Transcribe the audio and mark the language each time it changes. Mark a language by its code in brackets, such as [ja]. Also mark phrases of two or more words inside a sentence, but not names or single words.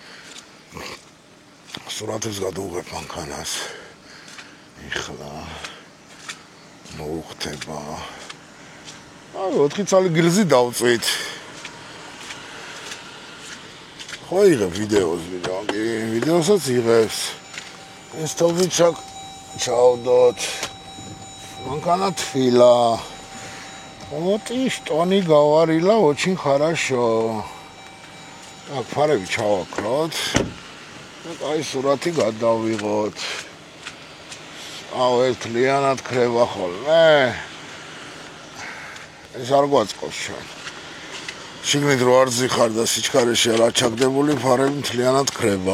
[ka] სურათებს გადავუღებ მანქანას ეხლა მოუხდება აი 4 წალი გილზი დავწვით ხო იღებ ვიდეოს ვიდეოსაც იღებს ეს თოვიჩაკ ჩავდოთ. მანქანა თბილა. [ru] Вот и что не говорила, очень хорошо. Так, [ka] ფარები ჩავაქროთ. აი სურათი გადავიღოთ. აუ ერთლიანად ქრება ხოლმე. ეს არ გვაწყობს ჩვენ. შიგნით რო არ ზიხარ და სიჩქარეში არ აჩაგდებული ფარები მთლიანად ქრება.